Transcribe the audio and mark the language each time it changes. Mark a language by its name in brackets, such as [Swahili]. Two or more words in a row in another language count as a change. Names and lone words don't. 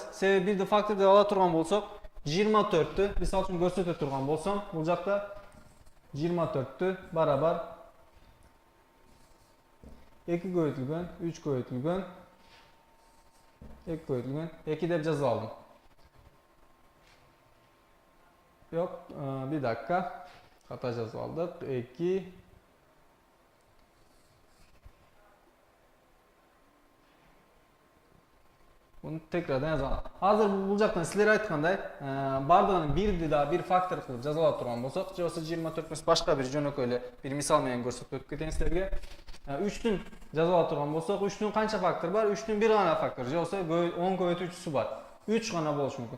[Kyrgyz] Себеби бирди фактор деп ала турган болсок 24-тү мисалы үчүн көрсөтө турган болсом, бул жакта 24-тү барабар 2 көбөйтүлгөн, 3 көбөйтүлгөн, 2 көбөйтүлгөн, 2 деп жазып алдым. [Turkish] Yok, bir dakika. [Kyrgyz] Hata жазып алдык. [Turkish] 2 Bunu tekrardan yazalım. [Kyrgyz] Hazır bul жактан силер айткандай, бардыгын бирди да бир фактор кылып жазалап турган болсок, же болбосо 24 эмес башка бир жөнөкөй эле бир мисал менен көрсөтүп кетейин силерге. 3-түн жазалап турган болсок, 3-түн канча фактор бар? 3-түн бир гана фактор, же болбосо 10 көбөйтүүчүсү бар. 3 гана болушу мүмкүн.